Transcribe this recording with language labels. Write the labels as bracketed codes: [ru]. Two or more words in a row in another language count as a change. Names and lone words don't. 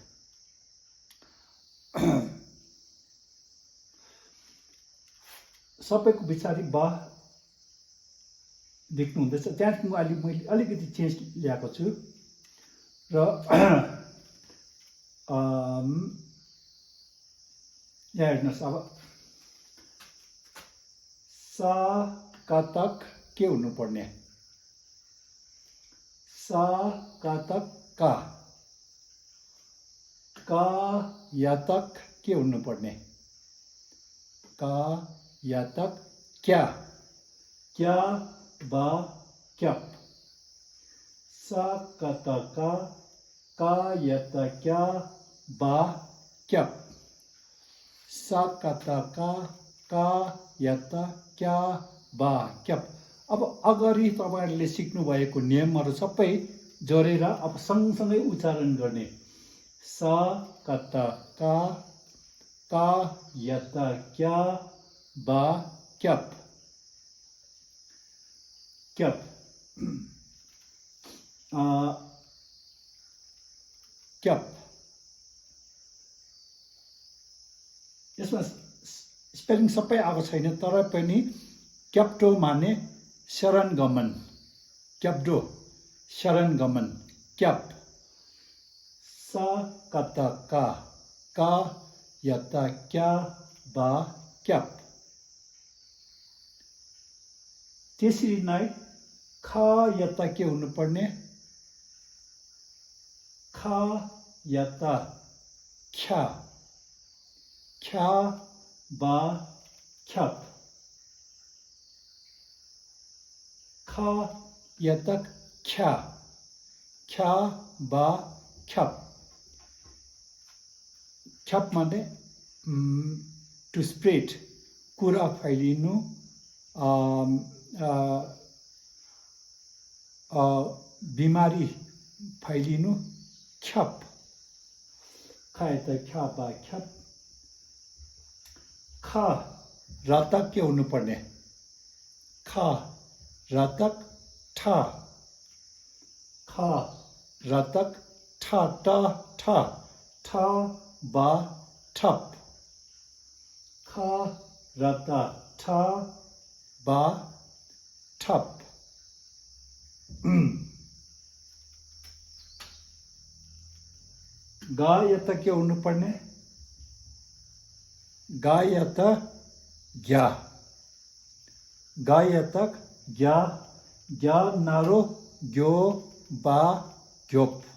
[ne] सबैको पछाडि बा देख्नु हुँदैछ, त्यहाँ मैले अलिकति चेन्ज ल्याएको छु र यहाँ हेर्नुहोस्। [bo] अब ས་ཀ་བཏགས [ne] के हुनुपर्ने, [bo] ས་ཀ་བཏགས་ཀ་ཡ་བཏགས [ne] के हुनुपर्ने, [bo] ཀ་ཡ་བཏགས་ཀྱ་བ་ཀྱབ. ས་ཀ་བཏགས་ཀ་ཡ་བཏགས་ཀྱ་བ་ཀྱབ. ས་ཀ་བཏགས་ཀ་ཡ་བཏགས་ཀྱ་བ་ཀྱབ. [ne] अब अगाडि तपाईहरुले सिक्नु भएको नियमहरु सबै जोडेर अब सँगसँगै उच्चारण गर्ने। [bo] ས་ཀ་བཏགས་ཀ་ཡ་བཏགས་ཀྱ་བ་ཀྱབ་ཀྱབ. [ne] क्याप यसमा स्पेलिङ सबै आएको छैन, तर पनि क्याप्टो माने शरण गमन, क्याप्टो शरण गमन क्याप। [bo] ས་ཀ་བཏགས་ཀ་ཡ་བཏགས་ཀྱ་བ་ཀྱབ. [ne] त्यसरी नै [bo] ཁ་ཡ་བཏགས [ne] के हुनुपर्ने, [bo] ཁ་ཡ་བཏགས་ཁྱ་བ་ཁྱབ. ཁ་ཡ་བཏགས་ཁྱ་བ་ཁྱབ. [ne] ख्याप माने [en] to spread, [ne] कुरा फैलिनु, बिमारी फैलिनु, ख्याप। खाए त [bo] ཁྱ་བ་ཁྱབ. ཁ་ར་བཏགས [ne] के हुनुपर्ने, [bo] ཁ་ར་བཏགས་ཁྲ་ཁ་ར་བཏགས་ཁྲ་བ་ཁྲབ. ཁ་ར་བཏགས་ཁྲ་བ་ཁྲབ. ག་ཡ་བཏགས [ne] के हुनुपर्ने, [bo] ག་ཡ་བཏགས་གྱ་ག་ཡ་བཏགས་གྱ་ན་རོ་གྱོ་བ་གྱོབ.